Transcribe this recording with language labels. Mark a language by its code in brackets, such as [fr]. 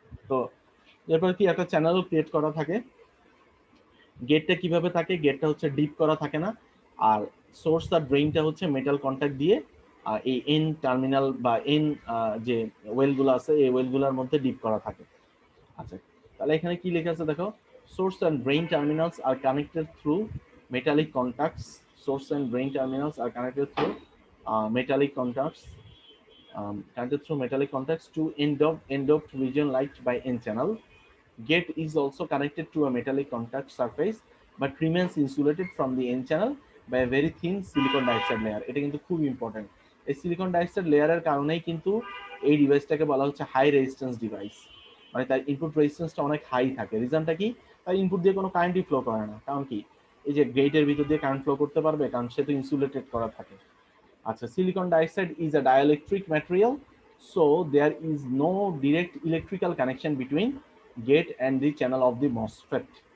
[bn] তো এরপর কি একটা চ্যানেল ক্রিয়েট করা থাকে। গেটটা কিভাবে থাকে, গেটটা হচ্ছে ডিপ করা থাকে না, আর সোর্স আর ড্রেইনটা হচ্ছে মেটাল কন্ট্যাক্ট দিয়ে এই এন টার্মিনাল বা এন যে ওয়েলগুলো আছে এই ওয়েলগুলোর মধ্যে ডিপ করা থাকে। আচ্ছা, তাহলে এখানে কি লেখা আছে দেখো, [en] Source and drain terminals are connected through metallic contacts. Source and drain terminals are connected through metallic contacts, connected through metallic contacts to end-doped region light by N channel. Gate is also connected to a metallic contact surface but remains insulated from the N channel by a very thin silicon dioxide layer. [bn] এটা কিন্তু খুব important. এই silicon dioxide লেয়ারের কারণেই কিন্তু এই ডিভাইসটাকে বলা হচ্ছে হাই রেজিস্ট্যান্স ডিভাইস। মানে তার ইনপুট রেজিস্ট্যান্সটা অনেক হাই থাকে। রিজনটা কি? তার ইনপুট দিয়ে কোনো কারেন্টই ফ্লো করে না। কারণ কি? এই যে গেটের ভিতর দিয়ে কারেন্ট ফ্লো করতে পারবে, কারণ সে তো ইনসুলেটেড করা থাকে। [en] আচ্ছা, silicon dioxide is a dielectric material, so there is no direct electrical connection between gate and the channel of the MOSFET.